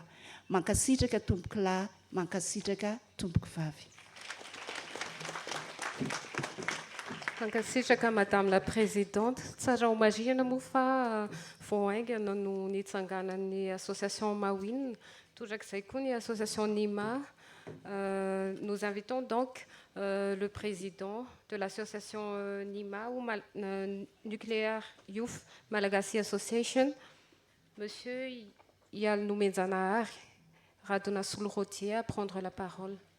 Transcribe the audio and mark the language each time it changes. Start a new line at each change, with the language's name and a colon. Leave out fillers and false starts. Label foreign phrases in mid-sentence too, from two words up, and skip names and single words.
Malagasy: Mankasitraka tomboky lahy, mankasitraka tomboky vavy.
French: Mankasitraka Madame la Présidente.
Malagasy: Tsara homarihana moa fa vao aingana no nitsanganan'ny association Mawinina, tozak'izay koa ny association NIMA.
French: Nous invitons donc le président de l'association NIMA ou Nuclear Youth Malagasy Association, Monsieur Yalnoumenjanahary Radonasolo-Rotier, à prendre la parole.